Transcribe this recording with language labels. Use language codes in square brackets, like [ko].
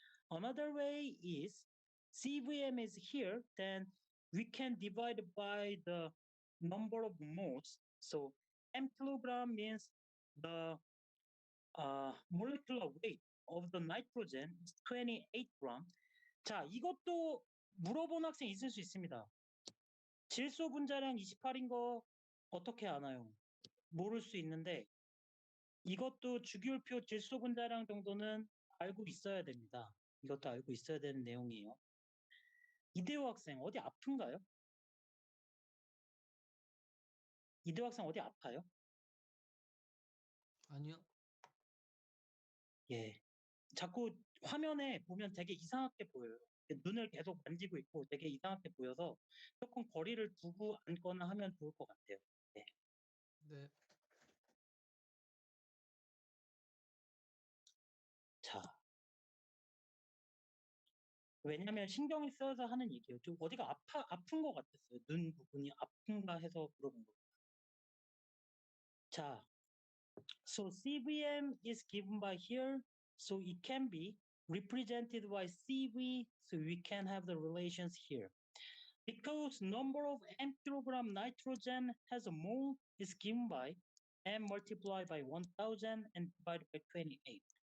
[en] Another way is CVM is here, then we can divide by the number of moles. So M kilogram means the molecular weight of the nitrogen is 28 gram. [ko] 자, 이것도 물어본 학생 있을 수 있습니다. 질소 분자량 28인 거 어떻게 아나요? 모를 수 있는데 이것도 주기율표 질소 분자량 정도는 알고 있어야 됩니다. 이것도 알고 있어야 되는 내용이에요. 이대호 학생 어디 아픈가요? 이대호 학생 어디 아파요? 아니요. 예. 자꾸 화면에 보면 되게 이상하게 보여요. 눈을 계속 만지고 있고 되게 이상하게 보여서 조금 거리를 두고 앉거나 하면 좋을 것 같아요. 네. 네. 자. 왜냐면 신경이 쓰여서 하는 얘기예요. 좀 어디가 아픈 것 같았어요. 눈 부분이 아픈가 해서 물어본 겁니다. [en] 자, so CVM is given by here, so it can be represented by CV, so we can have the relations here. Because number of M kilogram nitrogen has a mole is given by M multiplied by 1000 and divided by 28.